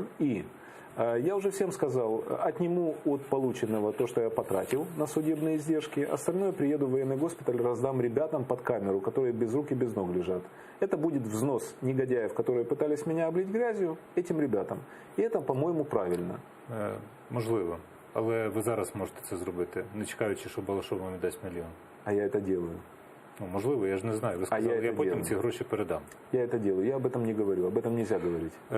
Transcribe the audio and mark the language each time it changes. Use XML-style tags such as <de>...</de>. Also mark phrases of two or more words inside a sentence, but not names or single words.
<ru>И я уже всем сказал, отниму от полученного то, что я потратил на судебные издержки, остальное приеду в военный госпиталь, раздам ребятам под камеру, которые без рук и без ног лежат. Это будет взнос негодяев, которые пытались меня облить грязью, этим ребятам. И это, по-моему, правильно.</ru> <uk>Можливо. Але ви зараз можете це зробити, не чекаючи, що Балашов вам дасть 1 мільйон.</uk> <ru>А я это делаю.</ru> <uk>Ну, можливо, я ж не знаю. Ви сказали, я потім ці гроші передам.</uk> <ru>Я это делаю. Я об этом не говорю. Об этом нельзя говорить.</ru>